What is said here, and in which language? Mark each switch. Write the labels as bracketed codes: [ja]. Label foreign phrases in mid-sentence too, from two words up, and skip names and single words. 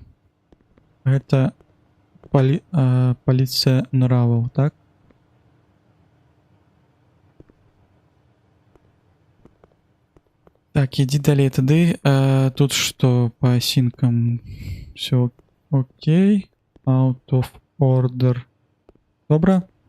[be] Гэта паліцыя нраваў, так? Так, ідзі далей тады. Тут што па асінкам? Всё окей. [en] Out of order. [be] Добра?